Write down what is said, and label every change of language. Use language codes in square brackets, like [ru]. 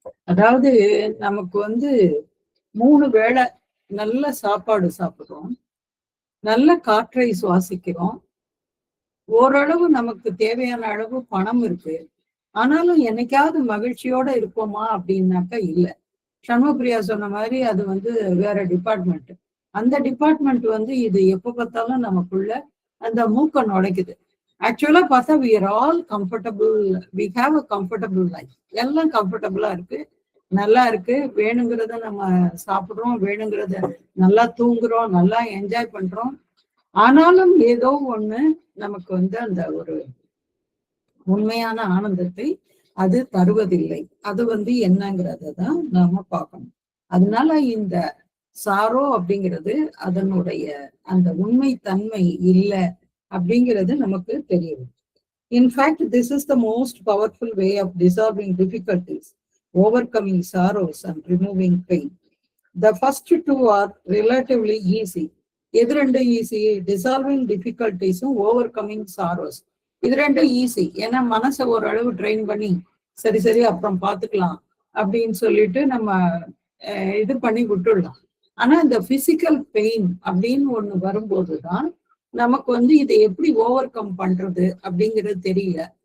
[ta] அதாவது நமக்கு 3 வேளை நல்ல சாப்பாடு சாப்பிடுறோம், நல்ல காற்றை சுவாசிக்கிறோம், ஓரளவு நமக்கு தேவையான அளவு பணம் இருக்கு. ஆனாலும் என்னைக்காவது மகிழ்ச்சியோட இருப்போமா அப்படின்னாக்கா இல்லை. சண்முகப்பிரியா சொன்ன மாதிரி அது வேற டிபார்ட்மெண்ட். அந்த டிபார்ட்மெண்ட் இது எப்ப பார்த்தாலும் நமக்குள்ள அந்த மூக்க நுழைக்குது. ஆக்சுவலா பார்த்தா [en] we are all comfortable, we have a comfortable life. [ta] எல்லாம் கம்ஃபர்டபுளா இருக்கு, நல்லா இருக்கு. வேணுங்கிறத நம்ம சாப்பிடுறோம், வேணுங்கிறத நல்லா தூங்குறோம், நல்லா என்ஜாய் பண்றோம். ஆனாலும் ஏதோ ஒண்ணு நமக்கு அந்த ஒரு உண்மையான ஆனந்தத்தை அது தருவதில்லை. அது என்னங்கிறத தான் நாம பார்க்கணும். அதனால இந்த சாரோ அப்படிங்கிறது அதனுடைய அந்த உண்மை தன்மை இல்லை அப்படிங்கிறது நமக்கு தெரியும். [en] In fact this is the most powerful way of dissolving difficulties, overcoming sorrows and removing pain. The first two are relatively easy. [ta] எது ரெண்டும் ஈஸி? Dissolving டிஃபிகல்டிஸும் ஓவர்கமிங் sorrows. இது ரெண்டும் ஈஸி. ஏன்னா மனசை ஓரளவு ட்ரெயின் பண்ணி சரி அப்புறம் பார்த்துக்கலாம் அப்படின்னு சொல்லிட்டு நம்ம இது பண்ணி விட்டுடலாம். ஆனா இந்த பிசிக்கல் பெயின் அப்படின்னு ஒண்ணு வரும்போதுதான் நமக்கு இதை எப்படி ஓவர் கம் பண்றது அப்படிங்கிறது தெரியல.